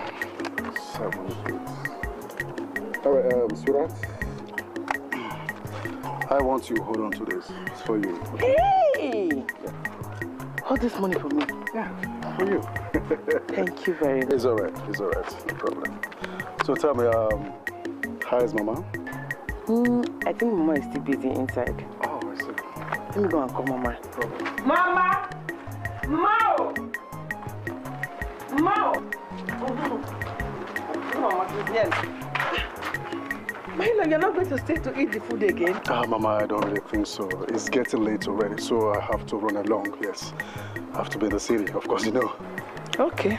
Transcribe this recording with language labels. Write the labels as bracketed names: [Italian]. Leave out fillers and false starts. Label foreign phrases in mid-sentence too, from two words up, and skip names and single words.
[English] 7. Alright, sweetheart. I want you to hold on to this. It's for you. Hey! Yeah. Hold this money for me. Yeah, for you. Thank you very much. It's alright. It's alright. No problem. So tell me, how is Mama? I think Mama is still busy inside. Oh, I see. Let me go and call Mama. No problem. Mama! Mao! Mao! Yes. Mahila, you're not going to stay to eat the food again? Mama, I don't really think so. It's getting late already, so I have to run along, yes. I have to be in the city, of course, you know. Okay.